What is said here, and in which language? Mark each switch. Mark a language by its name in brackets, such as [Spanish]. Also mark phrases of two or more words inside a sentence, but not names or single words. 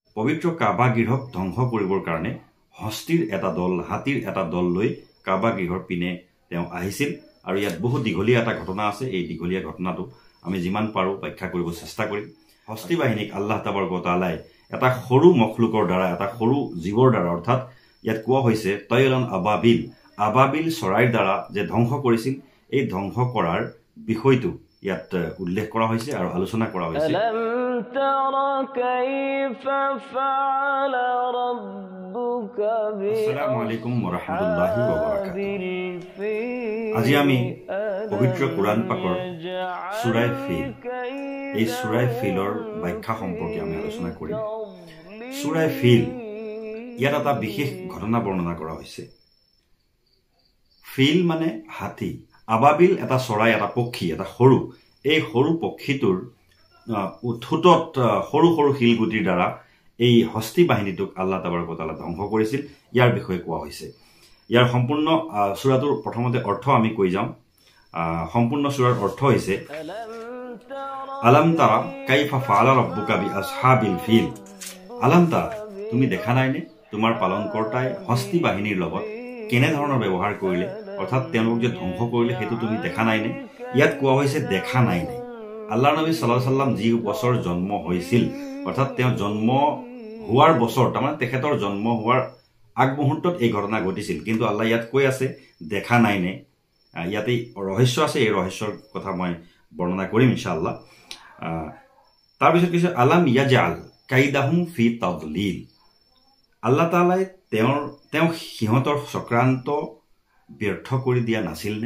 [Assamese] পবিত্ৰ কাবা গৃহক ধ্বংস কৰিবৰ কাৰণে হস্তিৰ এটা দল হাতীৰ এটা দল লৈ কাবা গৃহৰ পিনে তেওঁ আহিছিল আৰু ইয়াত বহুত দীঘলীয়া এটা ঘটনা আছে এই দীঘলীয়া ঘটনাটো আমি যিমান পাৰো ব্যাখ্যা কৰিব চেষ্টা কৰিম হস্তি বাহিনীক [Arabic] الله تبارك وتعالى [Assamese] এটা সৰু মখলুকৰ দ্বাৰা এটা সৰু জীৱৰ দ্বাৰা অৰ্থাৎ ইয়াত কোৱা হৈছে [Arabic] طيرا أبابيل [Assamese] চৰাইৰ দ্বাৰা যে ধ্বংস কৰিছিল এই ধ্বংস কৰাৰ বিষয়টো ইয়াত উল্লেখ কৰা হৈছে আৰু আলোচনা কৰা হৈছে [Arabic] السلام عليكم ورحمة الله وبركاته [Assamese] আজি আমি পবিত্ৰ কুৰাণ পাকৰ সূৰা ফিল এই সূৰা ফিলৰ ব্যাখ্যা সম্পৰ্কে আমি আলোচনা কৰিম সূৰা ফিল ইয়াত এটা বিশেষ ঘটনা বৰ্ণনা কৰা হৈছে ফিল মানে হাতী আবাবিল এটা চৰাই এটা পক্ষী এটা সৰু এই সৰু পক্ষীটোৰ উঠুটত সৰু সৰু শিলগুটিৰ দ্বাৰা এই হস্তি বাহিনীটোক [Arabic] الله تبارك وتعالى [Assamese] ধ্বংস কৰিছিল ইয়াৰ বিষয়ে কোৱা হৈছে ইয়াৰ সম্পূৰ্ণ সূৰাটোৰ প্ৰথমতে অৰ্থ আমি কৈ যাম সম্পূৰ্ণ সূৰাৰ অৰ্থ হৈছে [Arabic] ألم تر كيف فعل ربك بأصحاب الفيل ألم تر [Assamese] তুমি দেখা নাইনে তোমাৰ পালনকৰ্তাই হস্তি বাহিনীৰ লগত কেনে ধৰণৰ ব্যৱহাৰ কৰিলে অৰ্থাৎ তেওঁলোক যে ধ্বংস কৰিলে হেতু তুমি দেখা নাইনে ইয়াত কোৱা হৈছে দেখা নাইনে আল্লাহৰ নবী [Arabic] صلى الله عليه وسلم [Assamese] যি বছৰ জন্ম হৈছিল অৰ্থাৎ তেওঁ জন্ম হোৱাৰ বছৰ তাৰমানে তেখেতৰ জন্ম হোৱাৰ আগমুহূৰ্তত এই ঘটনা ঘটিছিল কিন্তু আল্লাহ ইয়াত কৈ আছে দেখা নাইনে ইয়াতে ৰহস্য আছে এই ৰহস্যৰ কথা মই বৰ্ণনা কৰিম ইনশাআল্লাহ তাৰ পিছত কিছু [Arabic] ألم يجعل كيدهم في تضليل [Assamese] আল্লাহ তাআলাই তেওঁ সিহঁতৰ চক্ৰান্ত ব্যৰ্থ কৰি দিয়া নাছিল নে